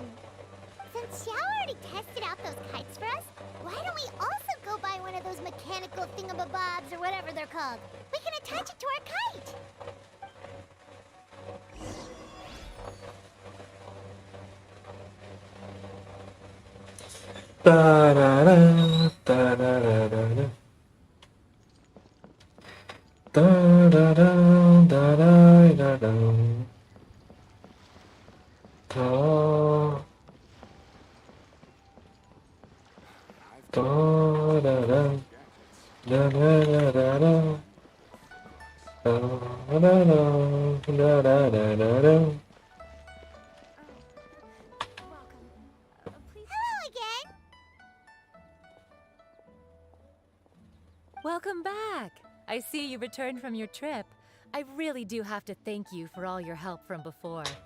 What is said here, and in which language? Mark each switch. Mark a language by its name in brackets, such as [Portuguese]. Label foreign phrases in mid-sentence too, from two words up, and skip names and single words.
[English] Since Xiao already tested out those kites for us, why don't we also go buy one of those mechanical thingamabobs or whatever they're called? We can attach it to our kite. Tarara, tararara. Tarara, tararara. Ta- tarara, tararara. Tarara, tararara. Hello again. Welcome back! I see you returned from your trip. I really do have to thank you for all your help from before.